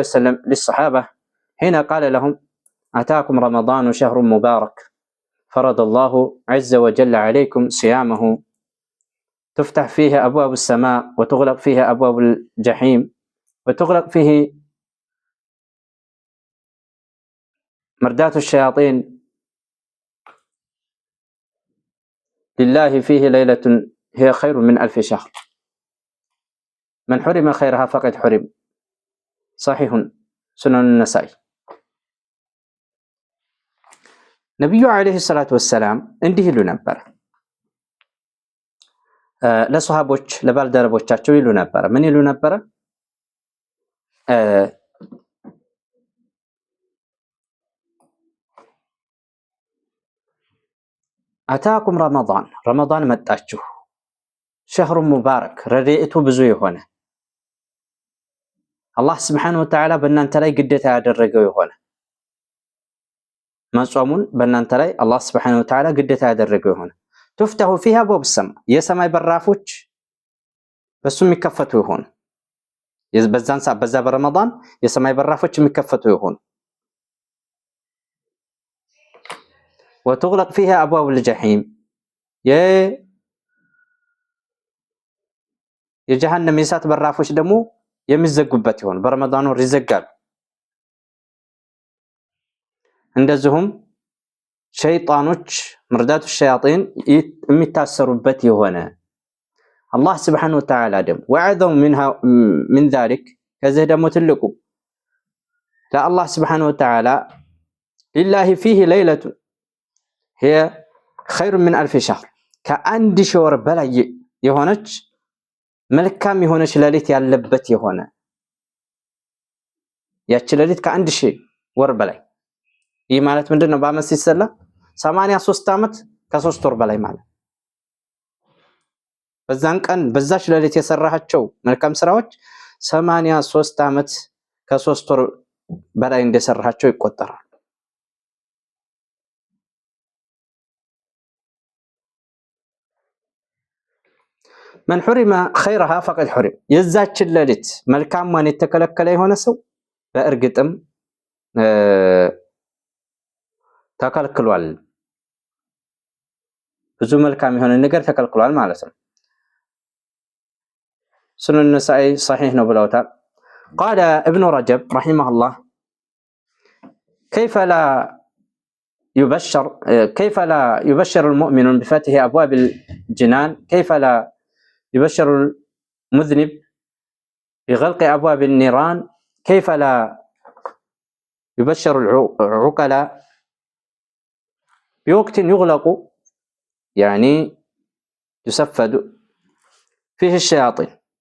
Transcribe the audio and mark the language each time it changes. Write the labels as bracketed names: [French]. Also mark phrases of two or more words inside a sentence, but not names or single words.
[Arabic] وسلم للصحابة حين قال لهم أتاكم رمضان شهر مبارك فرض الله عز وجل عليكم صيامه تفتح فيه أبواب السماء وتغلق فيه أبواب الجحيم وتغلق فيه مردات الشياطين لله فيه ليلة هي خير من 1000 شهر من حرم خيرها فقد حرم صحيح سنن النسائي ነብዩ عليه الصلاة والسلام [Amharic] እንዲህ ይሉ ነበር ለሷሃቦች ለባልደረቦቻቸው ይሉ ነበር ምን ይሉ ነበር [Arabic] أتاكم رمضان [Amharic] መጣችሁ [Arabic] شهر مبارك [Amharic] ረድኤቱ ብዙ የሆነ አላህ [Arabic] سبحانه وتعالى [Amharic] በእናንተ ላይ ግዴታ ያደረገው የሆነ መጾሙን በእናንተ ላይ አላህ [Arabic] سبحانه وتعالى [Amharic] ግዴታ ያደረገው የሆነ [Arabic] تفتح فيها أبواب السماء [Amharic] የሰማይ በራፎች በሱ የሚከፈቱ የሆነ በዛን ሰዓት በዛ በረመዳን የሰማይ በራፎች የሚከፈቱ የሆኑ [Arabic] وتغلق فيها أبواب الجحيم [Amharic] የጀሃነም የእሳት በራፎች ደግሞ የሚዘጉበት ይሆን በረመዳኑ ይዘጋሉ እንደዚሁም ሸይጣኖች [Arabic] مردة الشياطين [Amharic] የሚታሰሩበት የሆነ አላህ [Arabic] سبحانه وتعالى [Amharic] ደግሞ [Arabic] وعدهم من ذلك [Amharic] ከዚህ ደግሞ ትልቁ ለአላህ [Arabic] سبحانه وتعالى لله فيه ليلة هي خير من 1000 شهر [Amharic] ከአንድ ሺህ ወር በላይ የሆነች መልካም የሆነች ሌሊት ያለበት የሆነ ያቺ ሌሊት ከአንድ ሺህ ወር በላይ ይህ ማለት ምንድነው በአመት ሲሰላ 83 አመት ከ3 ወር በላይ ማለት በዛን ቀን በዛች ሌሊት የሰራሃቸው መልካም ስራዎች 83 አመት ከ3 ወር በላይ እንደሰራሃቸው ይቆጠራል [Arabic] من حرم خيرها فقد حرم [Amharic] የዛች ሌሊት መልካሟን የተከለከለ የሆነ ሰው በእርግጥም ተከልክሏል ብዙ መልካም የሆነ ነገር ተከልክሏል ማለት ነው። ሱነን ነሳኢ صحيح ነው ብለውታል። [Arabic] قال ابن رجب رحمه الله كيف لا يبشر المؤمن بفتح أبواب الجنان، كيف لا يبشر المذنب بغلق أبواب النيران، كيف لا يبشر العقلاء بوقت يغلق يعني يسفد فيه الشياطين.